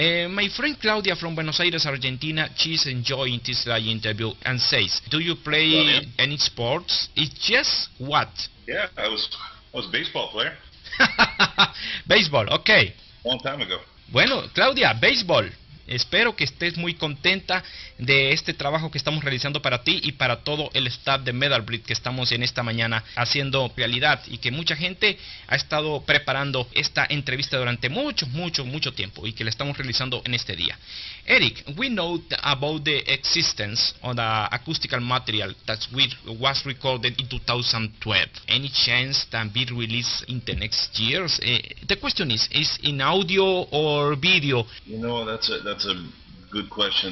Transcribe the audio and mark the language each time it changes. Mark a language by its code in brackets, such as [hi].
[en] My friend Claudia from Buenos Aires, Argentina, she's enjoying this live interview and says, do you play any sports? If yes, what? Yeah, I was a baseball player. Baseball, okay. Long time ago. [es] Bueno, Claudia, béisbol. Espero que estés muy contenta de este trabajo que estamos realizando para ti y para todo el staff de Metalbreed que estamos en esta mañana haciendo realidad, y que mucha gente ha estado preparando esta entrevista durante mucho tiempo y que la estamos realizando en este día. [en] Eric, we know about the existence of the acoustical material that was recorded in 2012. Any chance that be released in the next years? The question is in audio or video? That's a good question.